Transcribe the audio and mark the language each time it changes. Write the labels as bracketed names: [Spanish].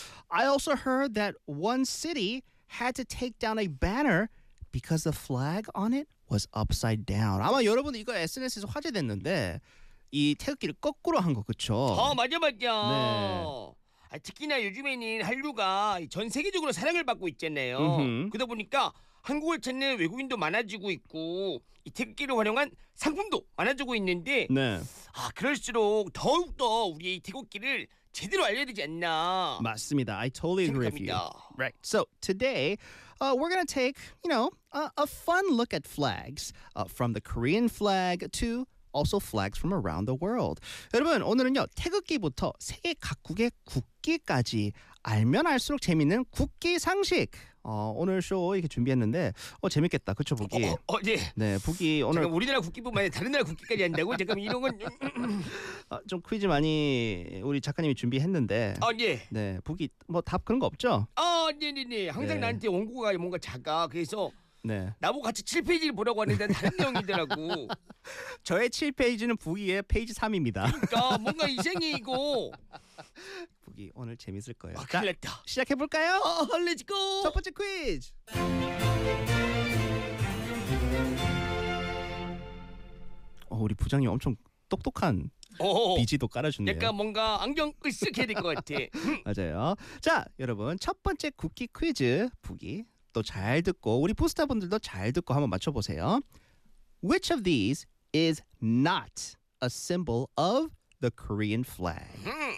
[English] I also heard that one city had to take down a banner because the flag on it was upside down. [Korean] 아마 여러분 이거 SNS에서 화제됐는데 이 태극기를 거꾸로 한 거 그쵸? 어 맞아 맞아. 네. 아, 특히나 요즘에는 한류가 전 세계적으로 사랑을 받고 있잖아요. 그러다 보니까 한국을 찾는 외국인도 많아지고 있고 이 태극기를 활용한 상품도 많아지고 있는데 네. 아 그럴수록 더욱더 우리의 태극기를 제대로 알려야 되지 않나 맞습니다. [English] I totally agree [Korean] 생각합니다. [English] with you. Right. So today we're going to take, you know, a fun look at flags from the Korean flag to also flags from around the world. [Korean] 여러분 오늘은요 태극기부터 세계 각국의 국기까지 알면 알수록 재밌는 국기 상식 오늘 쇼 이렇게 준비했는데 재밌겠다 그쵸 부기? 네. 네 부기 오늘 잠깐, 우리나라 국기뿐만 아니라 다른 나라 국기까지 한다고? 잠깐 이런 건 좀 퀴즈 많이 우리 작가님이 준비했는데 네. 네 부기 뭐 답 그런 거 없죠? 네네네 항상 네. 나한테 원고가 뭔가 작아 그래서 네. 나보고 같이 7페이지를 보라고 하는데 다른 내용이더라고. 저의 7페이지는 부기의 페이지 3입니다. 그러니까 뭔가 이상해 이거. 부기 오늘 재밌을 거예요. 아, 큰일났다. 시작해볼까요? [English] 렛츠고! [Korean] 첫 번째 퀴즈! 우리 부장님 엄청 똑똑한 비지도 깔아주네요. 약간 뭔가 안경 으쓱 해야 될 것 같아. 맞아요. 자, 여러분 첫 번째 국기 퀴즈 부기. 또 잘 듣고 우리 포스터분들도 잘 듣고 한번 맞춰보세요. [English] Which of these is not a symbol of the Korean flag?